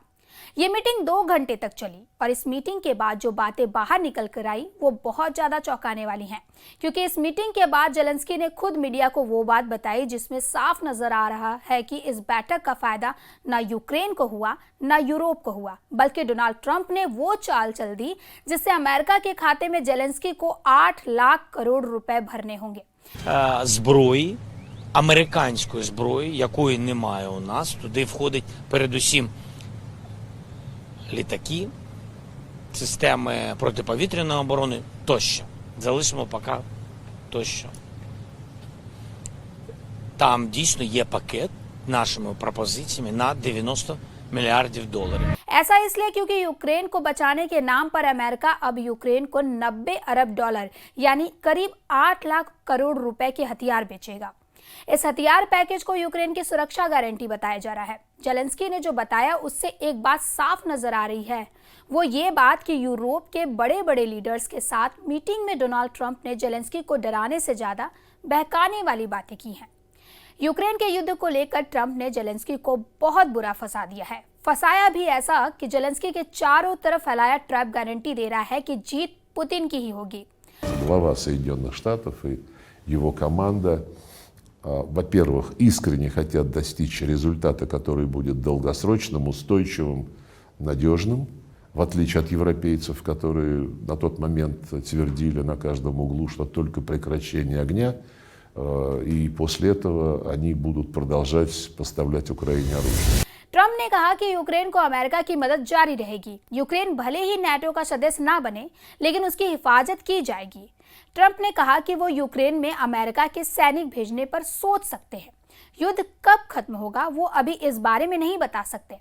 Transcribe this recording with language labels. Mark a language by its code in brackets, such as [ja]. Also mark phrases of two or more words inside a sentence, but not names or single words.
[hi] ये मीटिंग 2 घंटे तक चली और इस मीटिंग के बाद जो बातें बाहर निकल कर आई वो बहुत ज्यादा चौंकाने वाली हैं, क्योंकि इस मीटिंग के बाद जेलेंस्की ने खुद मीडिया को वो बात बताई जिसमें साफ नजर आ रहा है कि इस बैठक का फायदा ना यूक्रेन को हुआ ना यूरोप को हुआ, बल्कि डोनाल्ड ट्रंप ने वो चाल चल दी जिससे अमेरिका के खाते में जेलेंस्की को 8 लाख करोड़ रुपए भरने होंगे। [uk] Зброї, американської зброї, якої немає у нас, туди входить передусім літаки, системи протиповітряної оборони тощо. Залишимо поки тощо. Там дійсно є пакет нашими пропозиціями на $90 मिलियन। [hi] ऐसा इसलिए क्योंकि यूक्रेन को बचाने के नाम पर अमेरिका अब यूक्रेन को $90 अरब यानी करीब 8 लाख करोड़ रुपए के हथियार बेचेगा। इस हथियार पैकेज को यूक्रेन की सुरक्षा गारंटी बताया जा रहा है। जेलेंस्की ने जो बताया उससे एक बात साफ नजर आ रही है, वो ये बात कि यूरोप के बड़े बड़े लीडर्स के साथ मीटिंग में डोनाल्ड ट्रंप ने जेलेंस्की को डराने से ज्यादा बहकाने वाली बातें की हैं। यूक्रेन के युद्ध को लेकर ट्रंप ने जेलेंस्की को बहुत बुरा फंसा दिया है। फंसाया भी ऐसा कि जेलेंस्की के चारों तरफ फैलाया ट्रैप गारंटी दे रहा है कि जीत पुतिन की ही होगी। [ru] Глава Соединенных Штатов и его команда, во-первых, искренне хотят достичь результата, который будет долгосрочным, устойчивым, надежным, в отличие от европейцев, которые на тот момент твердили на каждом углу, что только прекращение огня, и после этого они будут продолжать поставлять Украине оружие. [hi] ट्रंप ने कहा कि यूक्रेन को अमेरिका की मदद जारी रहेगी। यूक्रेन भले ही नाटो का सदस्य ना बने, लेकिन उसकी हिफाजत की जाएगी। ट्रंप ने कहा कि वो यूक्रेन में अमेरिका के सैनिक भेजने पर सोच सकते हैं। युद्ध कब खत्म होगा वो अभी इस बारे में नहीं बता सकते।